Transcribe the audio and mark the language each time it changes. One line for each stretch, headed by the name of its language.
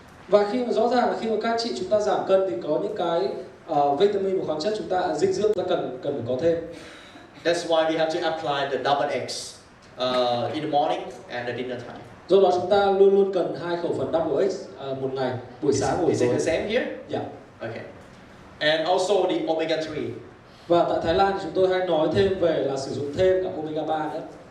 Vietnamese: Và khi mà rõ ràng là khi mà các anh chị chúng ta giảm cân thì có những cái vitamin và khoáng chất chúng ta dinh dưỡng ta cần phải có thêm.
English: That's why we have to apply the double eggs in the morning and the dinner time.
Vietnamese: Do đó chúng ta luôn luôn cần 2 khẩu phần double eggs một ngày, buổi sáng và buổi
English: Is it
Vietnamese: tối.
English: the same here? Yeah. Okay. And also the omega 3.
Vietnamese: Và tại Thái Lan thì chúng tôi hay nói thêm về là sử dụng thêm cả omega 3 nữa.